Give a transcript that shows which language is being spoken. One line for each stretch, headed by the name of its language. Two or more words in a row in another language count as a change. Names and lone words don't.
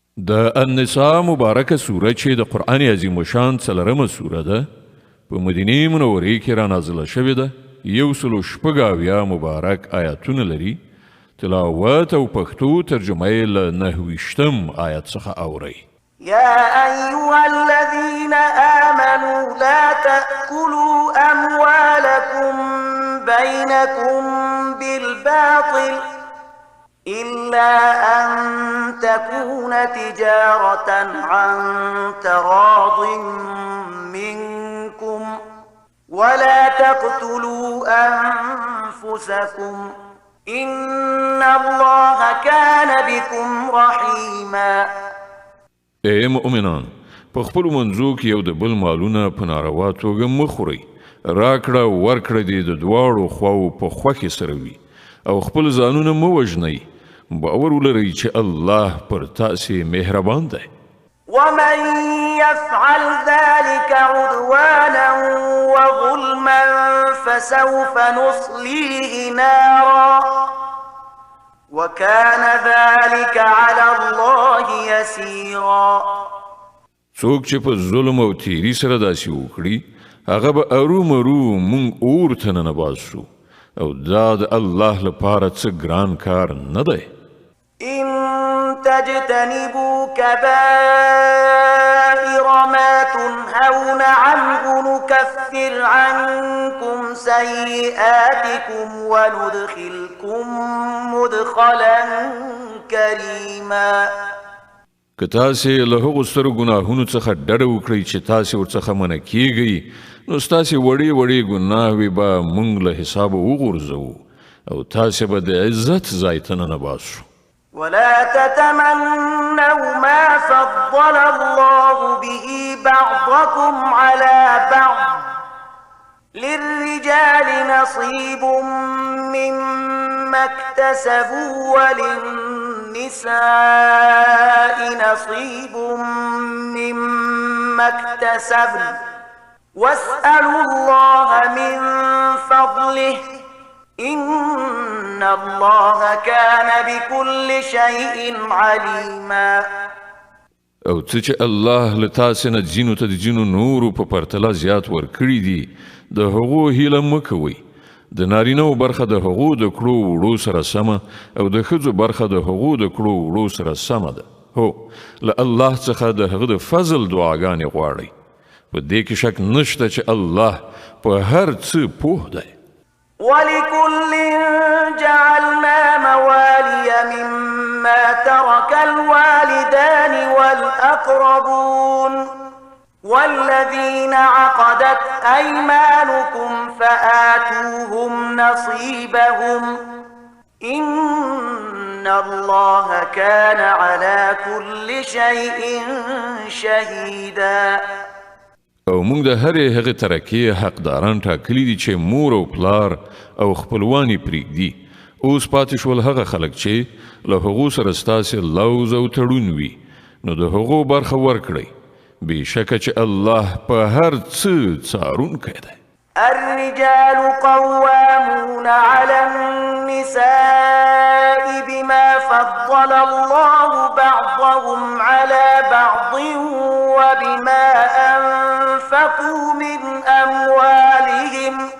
Pashto: د النساء مبارکه سوره چې د قرآن عظیم شان څلورمه سوره ده په مدینه منورې کې را نازله شوې ده 106 مبارک آیاتونه لري تلاوت او پښتو ترجمه یې له 9 آیت څخه اورئ
Arabic: يا أيها الذين آمنوا لا تأكلوا أموالكم بينكم بالباطل إلا أن تكون تجارة عن تراض منكم ولا تقتلوا أنفسكم إن الله كان بكم رحيما.
Pashto: ای مؤمنان په خپل منځو کې یو د بل مالونه په ناروا توګه مه خورئ راکړه ورکړه دې د دواړو خواو په خوښې سره وي او خپل ځانونه مه وژنئ باور ولرئ چې الله پر تاسې مهربان دی
Arabic: ومن يفعل ذلك عدوانا وظلما فسوف نصليه نارا وكان ذلك على الله يسيرا.
Pashto: څوک چې په ظلم او تیری سره داسې وکړي هغه به ارومرو مونږ اور ته ننباسو او دا د الله لپاره څه ګران کار نه دی.
Arabic: إن تجتنبوا كبائر ما تنهون عنه نكفر عنكم سيئاتكم وندخلكم مدخلا كريما.
Pashto: که تاسې له هغو سترو ګناهونو څخه ډډه وکړئ چې تاسې ورڅخه منع کیږئ نو ستاسې وړې وړې ګناهوې به موږ له حسابه وغورځوو او تاسې به د عزت ځای ته ننباسو.
Arabic: ولا تتمنوا ما فضل الله به بعضكم على بعض للرجال نصيب مما اكتسبوا وللنساء نصيب مما اكتسبن واسألوا الله من فضله إن الله كان بكل شيء عليما.
Pashto: او څه چې الله له تاسې نه ځینو ته د ځینو نورو په پرتله زیات ورکړي دي د هغو هیله مه کوئ. د نارینهو برخه د هغو د کړو وړو سره سمه او د ښځو برخه د هغو د کړو وړو سره سمه ده. هو له الله څخه د هغه د فضل دعاګانې غواړئ. په دې کې شک نشته چې الله په هر څه پوه دی.
Arabic: ولكل جعلنا موالي مما ترك الوالدان والأقربون والذين عقدت أيمانكم فآتوهم نصيبهم إن الله كان على كل شيء شهيدا.
Pashto: او موږ د هرې هغې ترکې حقداران ټاکلي دي چې مور او پلار او خپلوان یې پرېږدي. اوس پاتې شول هغه خلک چې له هغو سره ستاسې لوز او تړون وي نو د هغو برخه ورکړئ. بېشکه چې الله په هر څه څارونکی دی.
Arabic: الرجال قوامون على النساء بما فضل الله بعضهم على بعض وبما أنفقوا من أموالهم